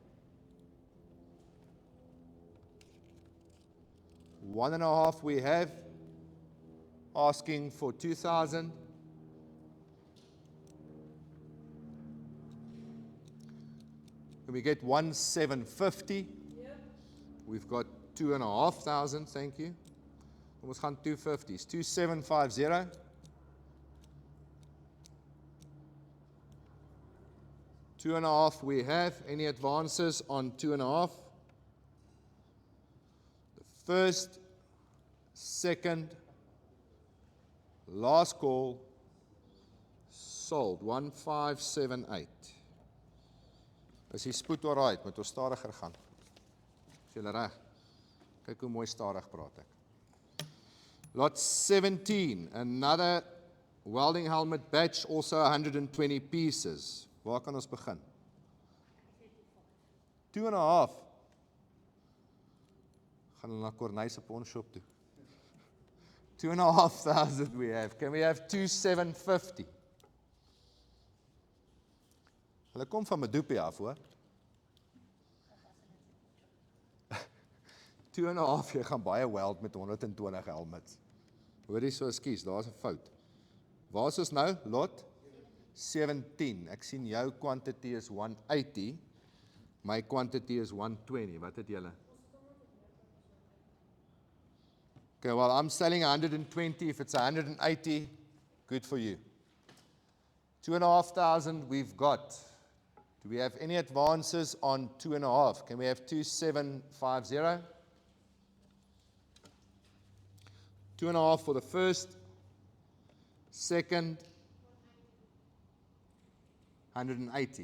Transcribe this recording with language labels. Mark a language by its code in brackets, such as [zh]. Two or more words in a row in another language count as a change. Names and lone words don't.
[en] 1.5 we have, asking for 2,000. Can we get 1,750? Yep. We've got 2,500, thank you. [af] Ons gaan 250s, 2,750. [en] 2.5 we have. Any advances on 2.5? The first, second, last call, sold, 1,578. [af] Is die spoed alright? Moet ons stadiger gaan? Is julle reg? Kyk hoe mooi stadig praat ek. [en] Lot 17, another welding helmet batch, also 120 pieces. [af] Waar kan ons begin? 2.5. Gaan hulle na Corneille se pawnshop toe. [en] 2,500 we have. Can we have 2,750? [af] Hulle kom van Medupi af, hoor. 2.5, jy gaan baie weld met 120 helmets. Hoor jy so, ekskuus, daar's 'n fout. Waar is ons nou? Lot 17. Ek sien jou quantity is 180. My quantity is 120. Wat het julle? [en] Okay, well, I'm selling 120. If it's 180, good for you. 2,500 we've got. Do we have any advances on 2.5? Can we have 2,750? 2.5 for the first, second, 180.